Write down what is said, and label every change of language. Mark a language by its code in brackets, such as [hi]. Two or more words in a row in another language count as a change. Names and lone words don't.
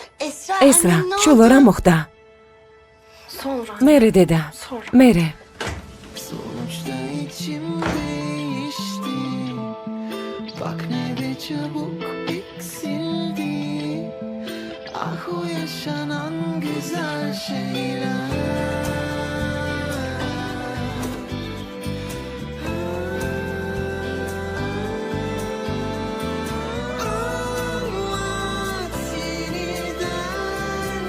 [ka] ესრა, შულო რა მოხდა? [tr] Sonra. [ka] მერე დედა, მერე. [tr] Sonuçta içim değişti. Bak ne de çabuk eksildi. Ah o yaşanan güzel şeyler. Anlat yeniden.